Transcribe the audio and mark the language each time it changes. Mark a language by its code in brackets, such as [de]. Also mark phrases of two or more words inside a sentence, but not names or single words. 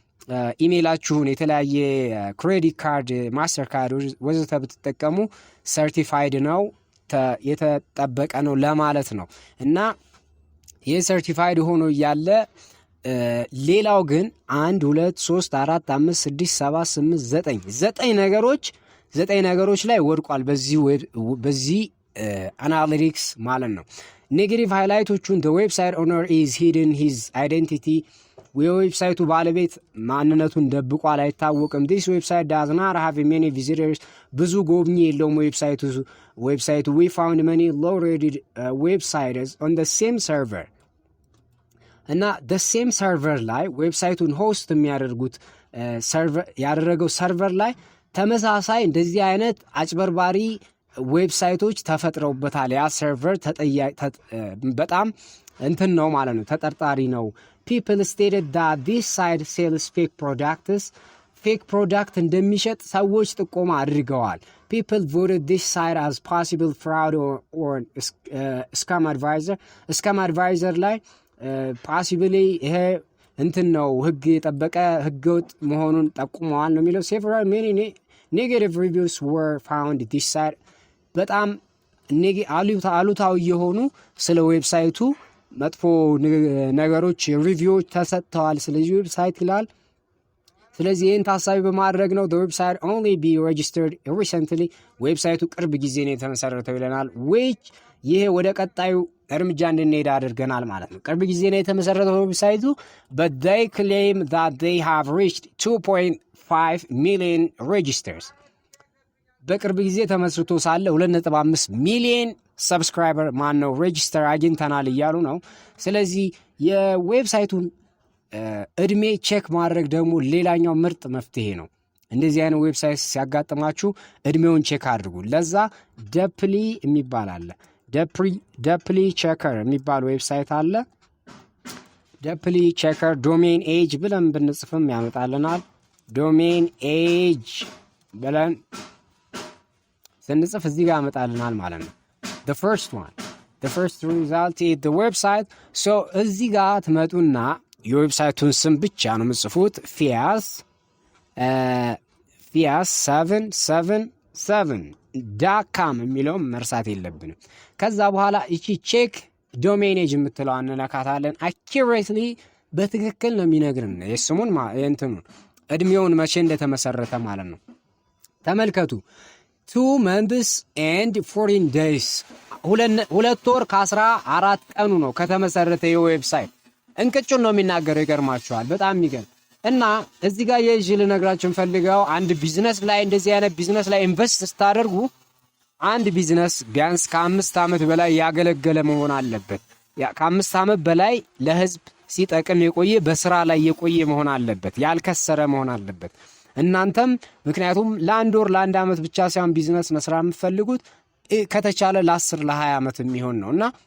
[am] ኢሜይላችሁን የተለያየ ክሬዲት ካርድ ማስተር ካርድ ወዘተ ብትጠቀሙ ሰርቲፋይድ ነው የተጠበቀ ነው ለማለት ነው። እና ይህ ሰርቲፋይድ ሆኖ ያለ ሌላው ግን 1 2 3 4 5 6 7 8 9 ነገሮች ላይ ወድቋል በዚህ አናሊቲክስ ማለት ነው። ኔጌቲቭ ሃይላይቶቹን [en] the website owner is hidden his identity [am] የዌብሳይቱ ባለቤት ማንነቱን ደብቋል አይታወቅም። [en] this website does not have many visitors [am] ብዙ ጎብኚ የለውም ዌብሳይቱ [en] we found many low rated websites on the same server [am] እና [en] the same server [am] ላይ ዌብሳይቱን ሆስት የሚያደርጉት ያደረገው ሰርቨር ላይ ተመሳሳይ እንደዚህ አይነት አጭበርባሪ ዌብሳይቶች ተፈጥረውበታል። ያ ሰርቨር በጣም እንትን ነው ማለት ነው፣ ተጠርጣሪ ነው። [en] people stated that this site sells fake product [am] እንደሚሸጥ ሰዎች ጥቆማ አድርገዋል። [en] people voted this site as possible fraud or [am] scam advisor ላይ possibly ይሄ እንትን ነው ህግ የጠበቀ ህገወጥ መሆኑን ጠቁመዋል ነው የሚለው። [en] several many negative reviews were found this site [am] በጣም አሉታዊ የሆኑ ስለ ዌብሳይቱ መጥፎ ነገሮች ሪቪዎች ተሰጥተዋል ስለዚህ ዌብሳይት ይላል። ስለዚህ ይህን ታሳቢ በማድረግ ነው [en] the website only be registered recently [am] ዌብሳይቱ ቅርብ ጊዜ ነው የተመሰረተው ይለናል። which ይሄ ወደ ቀጣዩ እርምጃ እንድንሄድ አድርገናል ማለት ነው። ቅርብ ጊዜ ነው የተመሰረተው ዌብሳይቱ [en] but they claim that they have reached 2.5 million registers [am] በቅርብ ጊዜ ተመስርቶ ሳለ 2.5 ሚሊዮን ሰብስክራይበር ማነው ሬጂስተር አግኝተናል እያሉ ነው። ስለዚህ የዌብሳይቱን እድሜ ቼክ ማድረግ ደግሞ ሌላኛው ምርጥ መፍትሄ ነው። እንደዚህ አይነት ዌብሳይት ሲያጋጥማችሁ እድሜውን ቼክ አድርጉ። ለዛ ደፕሊ የሚባል አለ ደፕሊ ቼከር የሚባል ዌብሳይት አለ። ደፕሊ ቼከር [en] domain age [am] ብለን ብንጽፍም ያመጣልናል። [en] domain age [am] ብለን ስንጽፍ እዚህ ጋር ያመጣልናል ማለት ነው። [en] the first result is the website so [am] እዚህ ጋር ትመጡና የዌብሳይቱን ስም ብቻ ነው የምትጽፉት fias777.com የሚለውን መርሳት የለብንም። ከዛ በኋላ እቺ [en] check domain age [am] የምትለው እንነካታለን። accurately በትክክል ነው የሚነግርን የስሙን እንትኑን እድሜውን መቼ እንደተመሰረተ ማለት ነው። ተመልከቱ [en] 2 months and 14 days [am] 2 ወር ከ14 ቀኑ ነው ከተመሰረተ የዌብሳይት። እንቅጩን ነው የሚናገረው ይገርማችኋል። በጣም የሚገርም እና እዚህ ጋር የጅል ነግራችሁ ፈልገው አንድ ቢዝነስ ላይ እንደዚህ አይነት ቢዝነስ ላይ ኢንቨስት ስታደርጉ አንድ ቢዝነስ ቢያንስ ከ5 ዓመት በላይ ያገለገለ መሆን አለበት። ከ5 ዓመት በላይ ለህዝብ ሲጠቅም የቆየ በስራ ላይ የቆየ መሆን አለበት። ያልከሰረ መሆን አለበት። እናንተም ምክንያቱም ለአንድ ወር ለአንድ ዓመት ብቻ ሳይሆን ቢዝነስ መስራት የምትፈልጉት ከተቻለ ለ10 ለ20 ዓመት የሚሆን ነውና